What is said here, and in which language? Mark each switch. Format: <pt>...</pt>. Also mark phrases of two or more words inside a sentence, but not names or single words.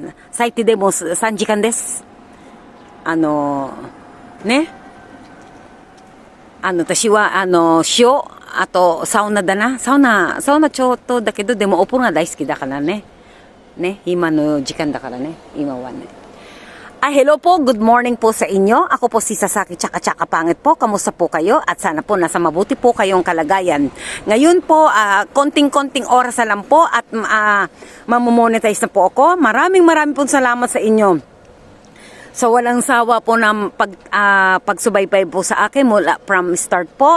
<ja>最低でも3時間です。ね。私は、塩、あと、サウナだな。サウナちょっとだけど、でもお風呂が大好きだからね。ね今の時間だからね今はね。</ja> <tl>Hello po,</tl> <en>good morning</en> <tl>po sa inyo. Ako po si Sasaki Chaka Pangit po. Kamusta po kayo? At sana po nasa mabuti po kayong kalagayan. Ngayon po, konting-konting oras na lang po at mamomonetize na po ako. Maraming pong salamat sa inyo. So walang sawa po ng pagsubaybay po sa akin mula</tl> <en>from start</en> <tl>po.</tl>